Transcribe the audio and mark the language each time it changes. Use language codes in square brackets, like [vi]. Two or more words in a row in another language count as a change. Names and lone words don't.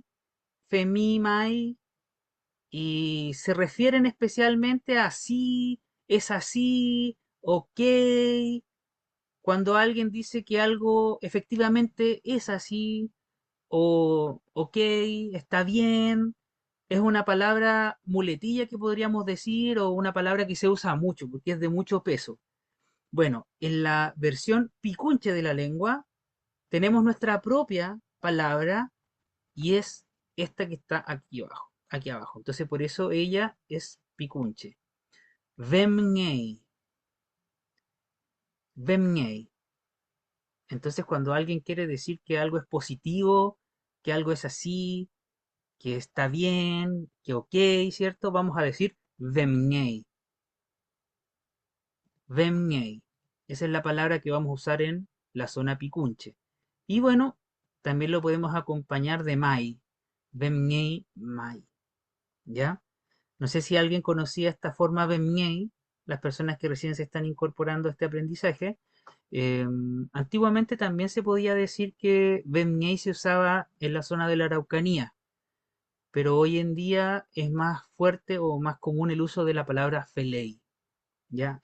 [arn] Femi Mai, [es] y se refieren especialmente a sí, es así, ok, cuando alguien dice que algo efectivamente es así, o ok, está bien, es una palabra muletilla que podríamos decir, o una palabra que se usa mucho porque es de mucho peso. Bueno, en la versión picunche de la lengua tenemos nuestra propia palabra, y es esta que está aquí abajo, aquí abajo. Entonces por eso ella es picunche. [arn] Vemngei, vemngei. [es] Entonces cuando alguien quiere decir que algo es positivo, que algo es así, que está bien, que ok, ¿cierto? Vamos a decir vemngei, vemngei. Esa es la palabra que vamos a usar en la zona picunche. Y bueno, también lo podemos acompañar de mai, [arn] vemngei mai, [es] ¿ya? No sé si alguien conocía esta forma Bemñey, las personas que recién se están incorporando a este aprendizaje. Antiguamente también se podía decir que Bemñey se usaba en la zona de la Araucanía, pero hoy en día es más fuerte o más común el uso de la palabra Feley, ¿ya?